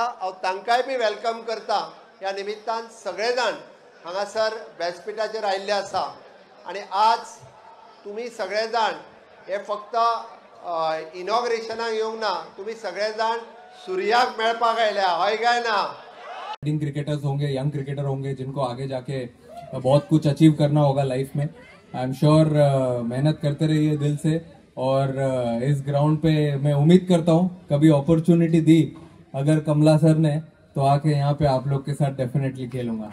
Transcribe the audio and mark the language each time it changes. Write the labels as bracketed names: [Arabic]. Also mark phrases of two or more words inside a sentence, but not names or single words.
[Konkani] हांव तांकांय बी वेलकम करता. ह्या निमित्तान सगळे जाण हांगासर व्यासपीठाचेर आयिल्ले आसा. आनी आज तुमी सगळे जाण हे फक्त इनॉग्रेशनाक येवंक ना, तुम्ही सगळे जाण सूर्याक मेळपाक आयल्या, हय काय ना? [English] Indian cricketers [Hindi] होंगे, [English] young cricketer [Hindi] होंगे जिनको आगे जाके बहुत कुछ अचीव करना होगा लाइफ में। [English] I am sure [Hindi] मेहनत करते रहिए दिल से, और इस ग्राउंड पे मैं उम्मीद करता हूँ कभी अपॉर्चुनिटी दी अगर कमला सर ने तो आके यहाँ पे आप लोग के साथ डेफिनेटली खेलूंगा।